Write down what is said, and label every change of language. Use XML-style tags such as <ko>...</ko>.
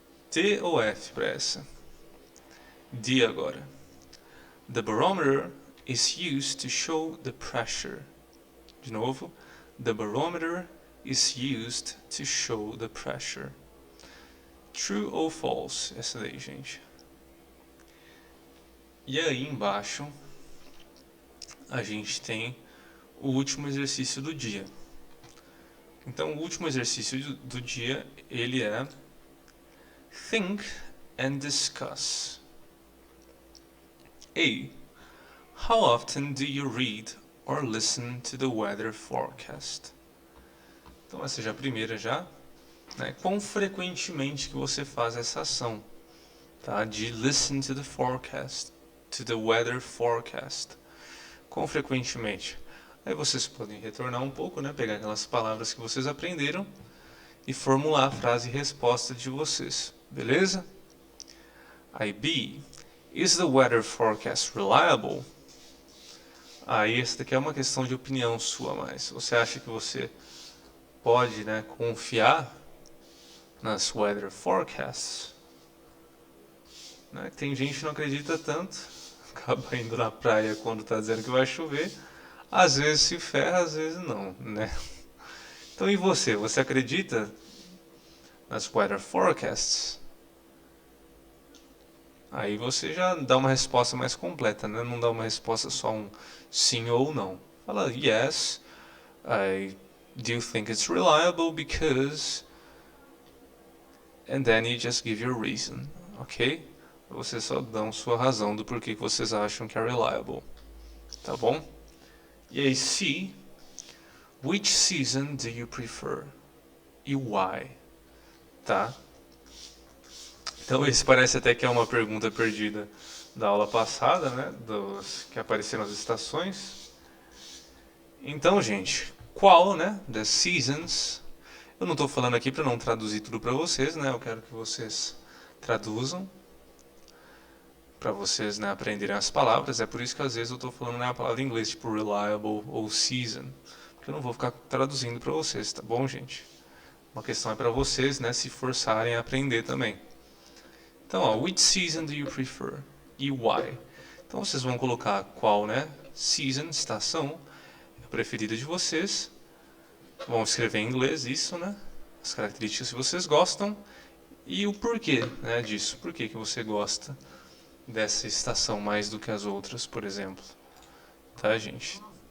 <pt>T ou F para essa? D agora.</pt> <en>The barometer is used to show the pressure.</en> <pt>De novo.</pt> <en>The barometer is used to show the pressure.</en> <pt>True ou false? Essa daí, gente. E aí embaixo a gente tem o último exercício do dia. Então o último exercício do dia, ele é</pt> <en>think and discuss.</en> <pt>A.</pt> <en>How often do you read or listen to the weather forecast.</en> <pt>Então essa já é a primeira já. Né? Quão frequentemente que você faz essa ação, tá?</pt> <en>De listen to the forecast, to the weather forecast.</en> <pt>Quão frequentemente? Aí vocês podem retornar um pouco, né? Pegar aquelas palavras que vocês aprenderam e formular a frase e resposta de vocês, beleza?</pt> <en>Aí B, is the weather forecast reliable?</en> <pt>Aí essa daqui é uma questão de opinião sua, mas você acha que você pode, né, confiar nas weather forecasts? Né? Tem gente que não acredita tanto, acaba indo na praia quando está dizendo que vai chover, às vezes se ferra, às vezes não, né? Então e você? Você acredita nas weather forecasts? Aí você já dá uma resposta mais completa, né? Não dá uma resposta só um sim ou não.</pt> <en>Fala yes, I do think it's reliable because... And then you just give your reason, ok?</en> <pt>Vocês só dão sua razão do porquê que vocês acham que é reliable, tá bom? E aí</pt> <en>C, which season do you prefer?</en> <pt>E why? Tá? Então esse parece até que é uma pergunta perdida da aula passada, né? Dos que apareceram as estações. Então, gente, qual, né? Das seasons. Eu não estou falando aqui para não traduzir tudo para vocês, né? Eu quero que vocês traduzam para vocês, né, aprenderem as palavras. É por isso que às vezes eu estou falando, né, a palavra em inglês, tipo reliable ou season, porque eu não vou ficar traduzindo para vocês, tá bom, gente? Uma questão é para vocês, né, se forçarem a aprender também. Então, ó,</pt> <en>which season do you prefer? E why?</en> <pt>Então vocês vão colocar qual, né? Season, estação, é a preferida de vocês. Vão escrever em inglês isso, né? As características que vocês gostam e o porquê, né, disso. Por que que você gosta dessa estação mais do que as outras, por exemplo. Tá, gente?</pt>